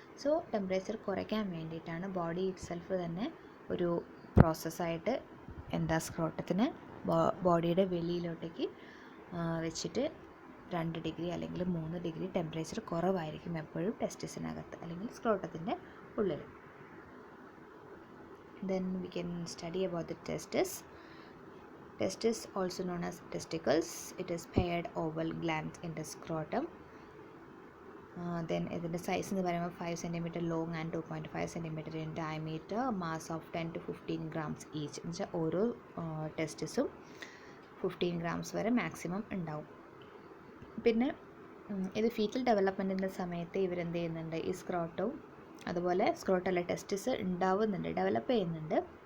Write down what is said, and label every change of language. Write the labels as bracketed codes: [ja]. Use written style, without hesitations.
[ml] So temperature കുറയ്ക്കാൻ വേണ്ടിയിട്ടാണ് body it self തന്നെ ഒരു പ്രോസസ്സായിട്ട് സ്ക്രോട്ടത്തിന് ബോഡിയുടെ വെളിയിലോട്ടേക്ക് വെച്ചിട്ട് 2 ഡിഗ്രി അല്ലെങ്കിൽ 3 ഡിഗ്രി ടെമ്പറേച്ചർ കുറവായിരിക്കും എപ്പോഴും ടെസ്റ്റിസിനകത്ത് അല്ലെങ്കിൽ സ്ക്രോട്ടത്തിൻ്റെ ഉള്ളിൽ. [en] Then we can study about the testis. Testis, also known as testicles, it is paired oval glands in the scrotum. Then [ml] ഇതിൻ്റെ സൈസ് എന്ന് പറയുമ്പോൾ [en] 5 cm long and 2.5 cm in diameter, mass of 10 to 15 grams each. [ml] എന്ന് വെച്ചാൽ ഓരോ ടെസ്റ്റിസും 15 grams വരെ maximum ഉണ്ടാവും. പിന്നെ ഇത് ഫീറ്റൽ ഡെവലപ്മെൻറ്റിൻ്റെ സമയത്ത് ഇവരെന്ത് ചെയ്യുന്നുണ്ട്, ഈ സ്ക്രോട്ടവും അതുപോലെ സ്ക്രോട്ടല്ല ടെസ്റ്റിസ് ഉണ്ടാവുന്നുണ്ട്, ഡെവലപ്പ് ചെയ്യുന്നുണ്ട്.